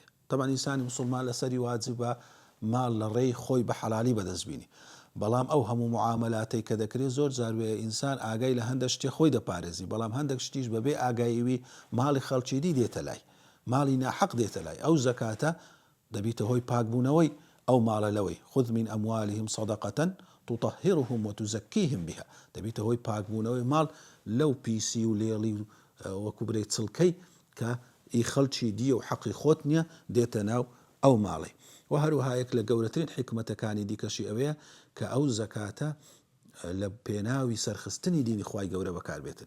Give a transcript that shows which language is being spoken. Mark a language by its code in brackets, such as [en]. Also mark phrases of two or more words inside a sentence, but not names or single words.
[ckb] طبعا ئینسانی مسلمان لەسەری واجبە ماڵ لە ڕێی خۆی بە حەلالی بەدەستبینی. بەڵام ئەو هەموو معاملاتەی کە دەکرێت زۆر جاروێ ئینسان ئاگای لە هەندێک شتێ خۆی دەپارێزی. بەڵام هەندێک شتیش بەبێ ئاگاییوی ماڵی خەڵکی دی دێتە لای، ماڵی ناحەق دێتە لای. ئەو زەکاتە دەبیتە هۆی پاکبوونەوەی ئەو ماڵە لەوەی [ar] خذ من أموالهم صدقة تطهرهم وتزكيهم بها. [ckb] دەبیتە هۆی پاکبوونەوەی ماڵ لەو پیسی و لێڵی وەکو برێ چڵکەی کە ئی خەڵکی دیە و حەقی خۆت نییە دێتە ناو ئەو ماڵی. و هەروەها یەک لە گەورەترین حکمەتەکانی دیکەشی ئەوەیە کە ئەو زەکاتە لە پێناوی سەرخستنی دینی خوای گەورە بەکاربێتن.